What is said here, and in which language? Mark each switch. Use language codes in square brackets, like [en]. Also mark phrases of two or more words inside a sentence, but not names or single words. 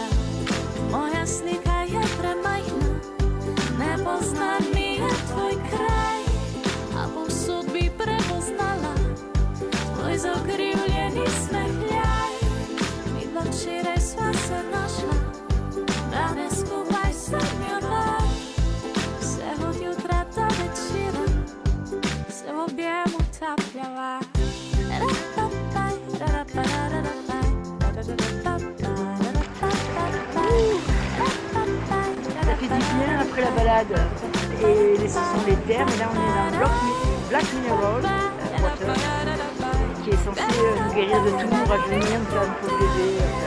[sl] Moja slika je premajhna, ne poznam mi je tvoj kraj, a povsod bi prepoznala tvoj zakrivljeni smehljaj. Midva včeraj sva se našla, danes skupaj sanjava, vse od jutra do večera se v objemu utapljava. [fr] Ça fait du bien après la balade. Et ce sont les termes. Et là, on est dans Black Mineral Water, qui est censé nous guérir de tout, nous rajeunir, nous faire une peau bébé.